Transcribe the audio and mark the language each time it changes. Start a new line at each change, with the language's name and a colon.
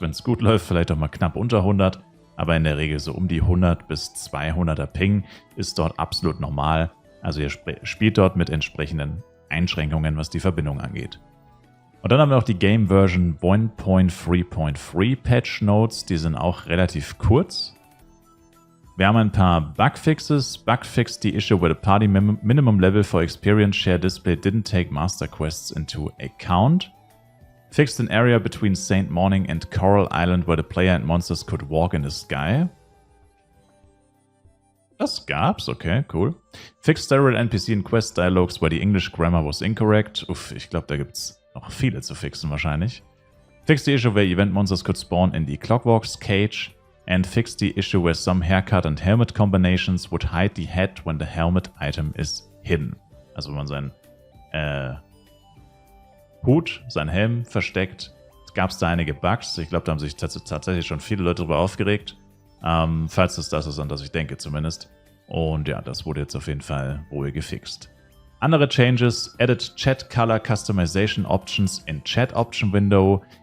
German: Wenn es gut läuft, vielleicht auch mal knapp unter 100. Aber in der Regel so um die 100 bis 200er Ping ist dort absolut normal. Also ihr spielt dort mit entsprechenden Einschränkungen, was die Verbindung angeht. Und dann haben wir noch die Game Version 1.3.3 Patch Notes. Die sind auch relativ kurz. Wir haben ein paar Bugfixes.
English: Bugfix the issue where the party minimum level for experience share display didn't take master quests into account. Fixed an area between Saint Morning and Coral Island where the player and monsters could walk in the sky.
German: Das gab's, okay, cool.
English: Fixed several NPC and Quest Dialogues where the English grammar was incorrect.
German: Uff, ich glaube, da gibt's noch viele zu fixen wahrscheinlich.
English: Fixed the issue where event monsters could spawn in the Clockwork's cage. And fixed the issue where some haircut and helmet combinations would hide the head when the helmet item is hidden.
German: Also wenn man seinen Hut, seinen Helm versteckt, gab es da einige Bugs. Ich glaube, da haben sich tatsächlich schon viele Leute darüber aufgeregt. Falls es das ist, an das ich denke zumindest. Und ja, das wurde jetzt auf jeden Fall wohl gefixt. Andere Changes:
English: Added Chat Color Customization Options in Chat Option Window.